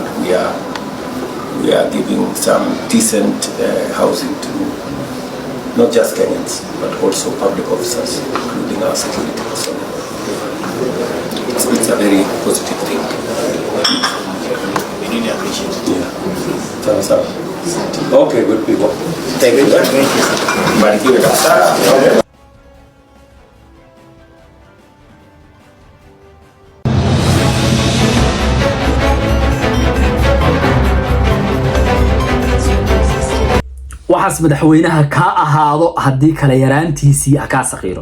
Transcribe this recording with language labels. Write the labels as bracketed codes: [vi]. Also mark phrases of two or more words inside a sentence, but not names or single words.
[en] We are giving some decent housing to not just Kenyans, but also public officers, including our security personnel. It's a very positive thing. We really appreciate it. Yeah. Thumbs up. Okay, good people. Thank you. [sw] Barikiwe kabisa. [so] waxaas madaxweynaha ka ahaado haddii kala yaraantiisii ka saqiiro